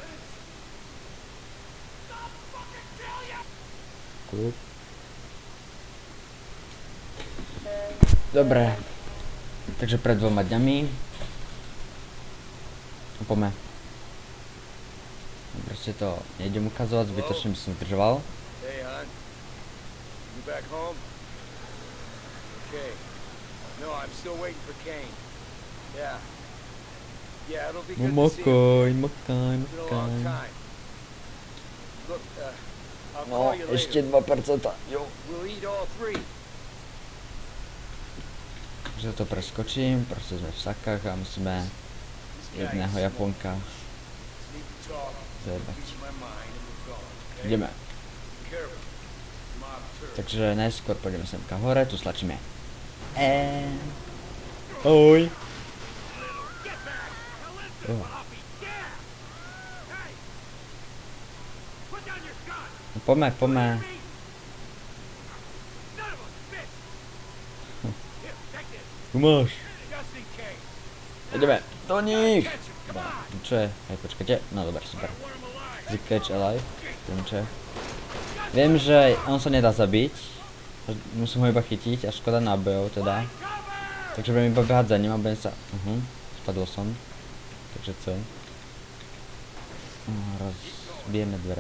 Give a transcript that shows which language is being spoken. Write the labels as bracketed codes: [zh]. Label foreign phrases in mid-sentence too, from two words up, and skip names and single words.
[sk] Dobre, takže pred 2 dňami poďme. Proste to nejdem ukazovať, zbytočne by som zdržoval. [en] Hey, hon. You back home? Okay. No, I'm still waiting for Kane. Yeah. Yeah, it'll be good to see him. Makaj. It's been a long time. Look, I'll No, call you later. [sk] ešte 2%, jo. [en] We'll eat all three. [sk] Takže to preskočím, proste sme v sakách a musíme jedného Japonka [en] Sneaky talk. [sk] zajebať. [en] Ease my mind and we're gone, okay? [sk] Ideme. [en] Careful. Mob turd. [sk] Takže najskôr pôjdeme semka hore, tu stlačíme Ahoj. No poďme. Tu máš. Ideme. Do nich. Čo je? Hej, počkajte. No dobre, super. [en] Catch alive. [sk] Čo je? Viem, že on sa nedá zabiť. Musím ho iba chytiť a škoda nábojov teda. Takže budem iba behať za ním a budem sa... Spadol som. Takže co je? Rozbijeme dvere.